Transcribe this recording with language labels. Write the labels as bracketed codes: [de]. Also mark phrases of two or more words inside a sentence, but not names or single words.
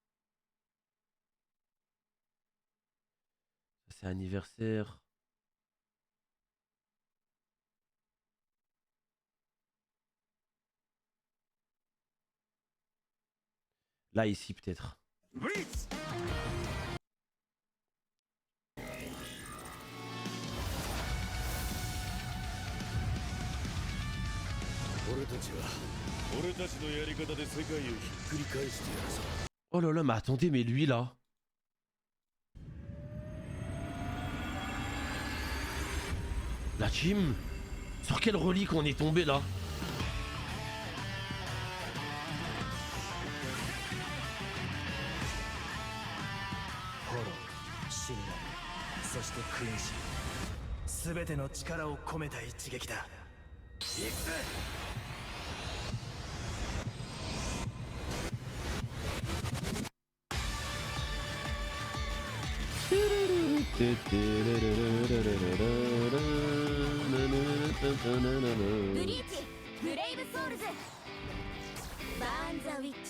[fr] C'est anniversaire. Là, ici, peut-être. [ja] 俺たちは俺たちのやり方で世界をひっくり返してやるぞ。 [fr] Oh là là, mais attendez, mais lui là. La team? Sur quelle relique on est tombé là? [ja] フォロー、信頼、そして君主、全ての力を込めた一撃だ。行くぜ。ブリーチブレイブソウルズバーンザウィッチ。